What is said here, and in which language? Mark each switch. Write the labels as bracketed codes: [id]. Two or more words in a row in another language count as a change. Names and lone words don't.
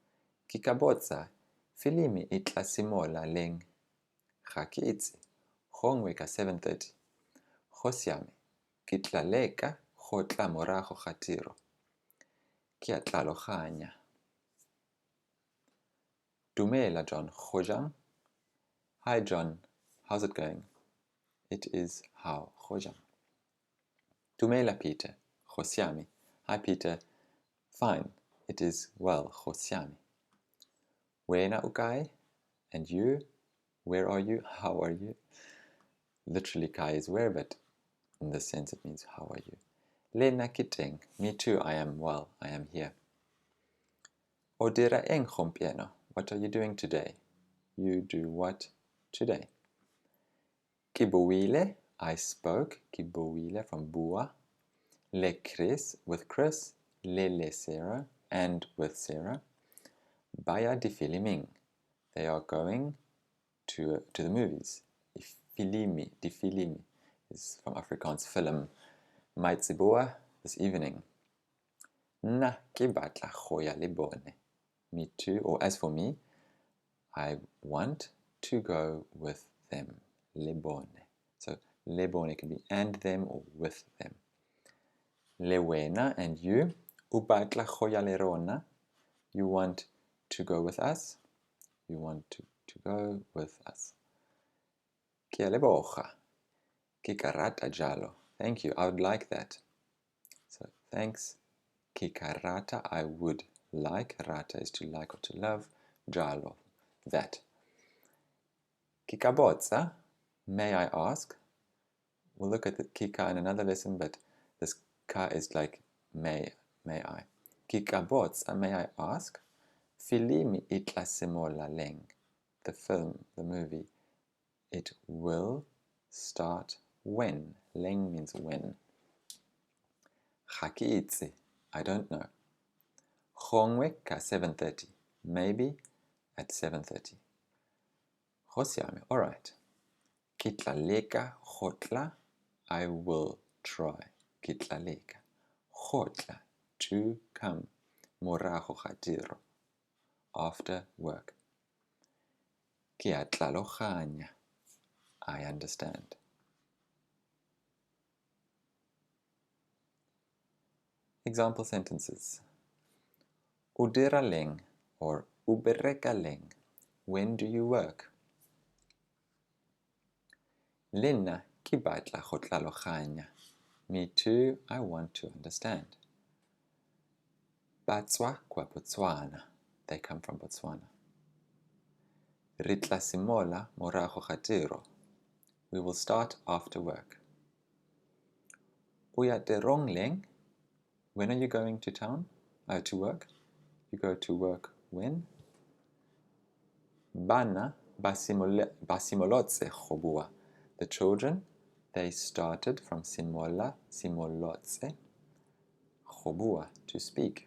[tn] Ke ka botsa, filimi e tla simola leng. Ga ke itse. Gongwe ka 7:30. Go siame. Ke tla leka go tla morago ga tiro. Ke a tlhaloganya. Dumela John, go jang? [en] Hi John, how's it going? It is how, [tn] go jang. Dumela Peter, go siame. [en] Hi Peter, fine. It is well, [tn] go siame. Wena u kae? [en] And you? Where are you? How are you? Literally kae is where, but in this sense it means how are you? [tn] Lena kiteng. [en] Me too, I am well, I am here. [tn] O dira eng gompieno. [en] What are you doing today? You do what today? [tn] Ke buile, [en] I spoke. [tn] Ke buile from bua. Le Chris, [en] with Chris. [tn] Le Sarah, [en] and with Sarah. [tn] Baya di filming. [en] They are going to the movies. Filimi, di filimi is from Afrikaans film. Maitsiboa this evening. [tn] Na ke batla go ya le bone. [en] Me too, or as for me, I want to go with them. [tn] Le bone. [en] So [tn] le bone [en] can be and them or with them. [tn] Le wena, [en] and you. [tn] U batla go ya le rona. [en] You want to go with us. You want to go with us. [tn] Ke a leboga. Ke ka rata jalo. [en] Thank you, I would like that. So thanks. [tn] Ke ka rata, [en] I would like. Rata is to like or to love. Jalo, that. [tn] Ke ka botsa, [en] may I ask? We'll look at the kika in another lesson, but this ka is like may I. [tn] Kika botsa, [en] may I ask? [tn] Filimi itla simola leng. [en] The film, the movie, it will start when. Leng means when. [tn] Ga ke itse, [en] I don't know. [tn] Gongwe ka 7:30. [en] Maybe at 7:30. [tn] Go siame, [en] all right. [tn] Ke tla leka gotla, [en] I will try. [tn] Ke tla leka gotla, [en] to come. [tn] Morago ga tiro, [en] after work. [tn] Ke a tlhaloganya, [en] I understand. Example sentences. [tn] O dira leng or o bereka leng. [en] When do you work? [tn] Le nna ke batla go tlhaloganya. [en] Me too, I want to understand. [tn] Batswa kwa Botswana. [en] They come from Botswana. [tn] Re tla simola morago ga tiro. [en] We will start after work. [tn] O ya tirong leng. [en] When are you going to town? To work? You go to work when? [tn] Bana basimolotse go bua. [en] The children, they started from simola, simolotse, [tn] go bua, [en] to speak.